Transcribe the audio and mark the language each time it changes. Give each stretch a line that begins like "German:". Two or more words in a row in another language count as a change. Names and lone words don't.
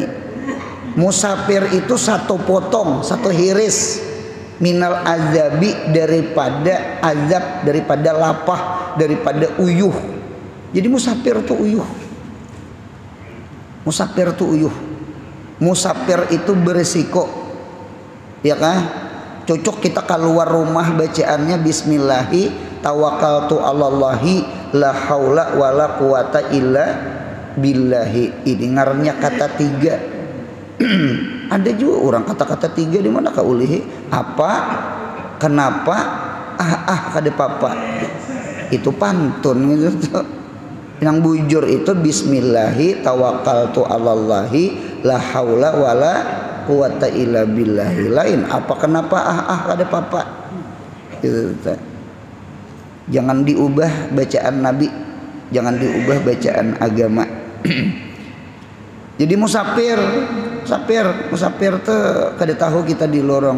Banjar: Musafir itu satu potong, satu hiris,
Arabic: من العذاب,
Banjar: daripada azab, daripada lapah, daripada uyuh. Jadi musafir itu uyuh. Musafir itu uyuh. Musafir itu beresiko, ya kan? Cocok kita keluar rumah bacaannya
Arabic: بسم الله توكلت على الله لا حول ولا قوة إلا بالله.
Banjar: Ini ngarannya kata tiga. Ada juga orang kata-kata tiga di mana kaulihi, apa, kenapa, kada papa. Itu pantun gitu. Yang bujur itu
Arabic: بسم الله توكلت على الله لا حول ولا قوة إلا بالله.
Banjar: Lain apa, kenapa, kada papa. Gitu. Jangan diubah bacaan Nabi, jangan diubah bacaan agama. Jadi musafir tuh kada tahu kita di lorong.